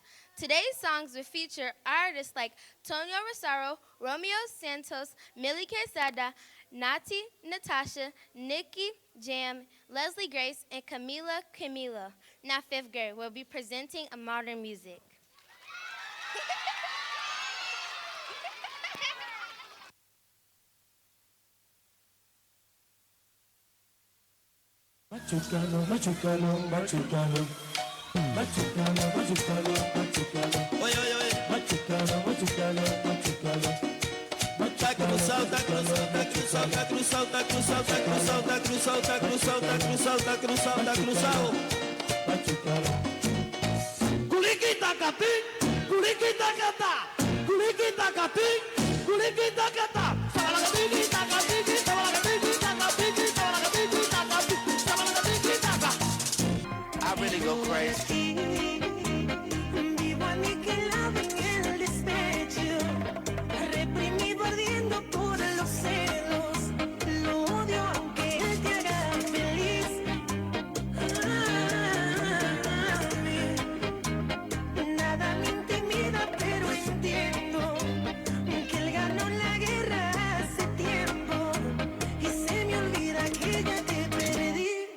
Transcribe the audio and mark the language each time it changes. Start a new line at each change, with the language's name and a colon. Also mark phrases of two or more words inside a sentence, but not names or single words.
English: Today's songs will feature artists like Tonio Rosario, Romeo Santos, Millie Quesada, Nati Natasha, Nikki Jam, Leslie Grace, and Camila Camilo. Now, fifth grade will be presenting a modern music.
Spanish: Machucalo, machucalo, machucalo. Machucalo, machucalo, machucalo. Oye, oye, oye. Machucalo, machucalo, machucalo. Tá cruzado, tá cruzado, tá cruzado, tá cruzado, tá cruzado, tá cruzado, tá cruzado, tá cruzado, tá cruzado, tá cruzado, tá cruzado. Machucalo. Culiquita catí, culiquita catá, culiquita catí, culiquita catá. Sabalagatiki, catiki, sabalagatiki, catiki, sabalagatiki, catiki.
English: I really go crazy.
Spanish: Vivo aniquilado en el despecho, reprimido ardiendo por los celos, lo odio aunque él te haga feliz. Nada me intimida, pero entiendo que él ganó la guerra hace tiempo y se me olvida que ya te perdí.